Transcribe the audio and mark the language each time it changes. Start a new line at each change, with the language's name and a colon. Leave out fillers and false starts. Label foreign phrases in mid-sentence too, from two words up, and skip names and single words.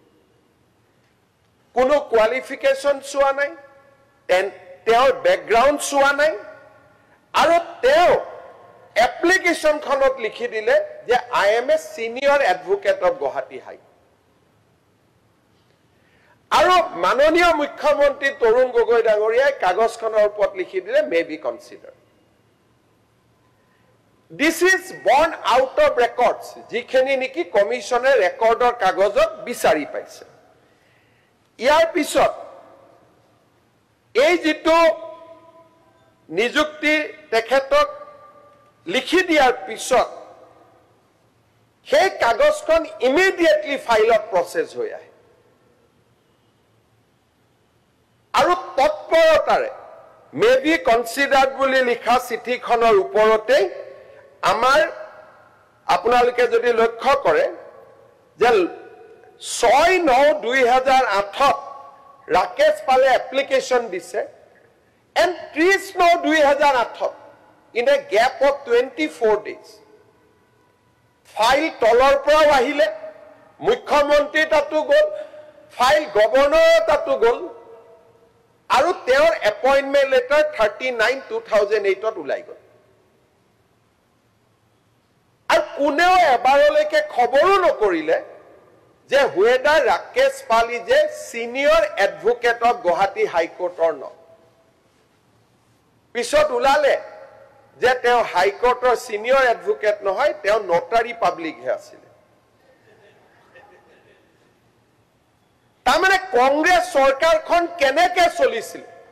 Assamese: কোনো কোৱালিফিকেশন চোৱা নাই তেওঁৰ ব্যাকগ্ৰাউণ্ড চোৱা নাই আৰু তেওঁ এপ্লিকেশনখনত লিখি দিলে যে
English: I am a senior advocate of Guwahati High
Assamese: আৰু মাননীয় মুখ্যমন্ত্ৰী তৰুণ গগৈ ডাঙৰীয়াই কাগজখনৰ ওপৰত লিখি দিলে
English: may be consider This is born out of records.
Assamese: যিখিনি নেকি কমিশনে ৰেকৰ্ডৰ কাগজত বিচাৰি পাইছে ইয়াৰ পিছত এই যেটো নিযুক্তি তেখেতক লিখি দিয়াৰ পিছত সেই কাগজখন ইমিডিয়েটলি ফাইলত প্ৰসেস হৈ আহে আৰু তৎপৰতাৰে
English: may be considered
Assamese: বুলি লিখা চিঠিখনৰ ওপৰতে আমাৰ আপোনালোকে যদি লক্ষ্য কৰে যে 6/9/2008 ৰাকেশ পালে এপ্লিকেশন দিছে
English: and 30/9/2008 in a gap of 24 days
Assamese: ফাইল তলৰ পৰা আহিলে মুখ্যমন্ত্ৰী তাতো গল ফাইল গভৰ্ণৰ তাতো গল আৰু তেওঁৰ
English: appointment letter
Assamese: 39/2008 ওলাই গল আৰু কোনেও এবাৰলৈকে খবৰো নকৰিলে যে
English: whether ৰাকেশ পাল is a senior advocate of গুৱাহাটী
Assamese: হাইকোৰ্টৰ ন পিছত ওলালে যে তেওঁ হাইকোৰ্টৰ
English: senior advocate
Assamese: নহয় তেওঁ
English: notary public
Assamese: হে আছিল তাৰমানে কংগ্ৰেছ চৰকাৰখন কেনেকৈ চলিছিল